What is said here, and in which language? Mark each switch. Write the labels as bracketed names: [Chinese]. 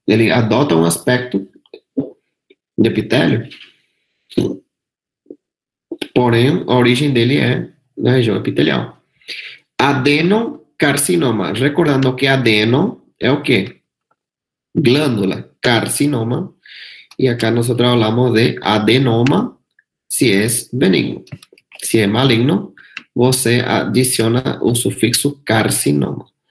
[Portuguese] Ele adota um aspecto de epitélio. Porém, a origem dele é na região epitelial. Adenocarcinoma. Recordando que adeno é o quê? Glândula. Carcinoma. [Spanish] Y acá nosotros hablamos de adenoma si es benigno. Si es maligno, [Portuguese] você adiciona o sufixo carcinoma.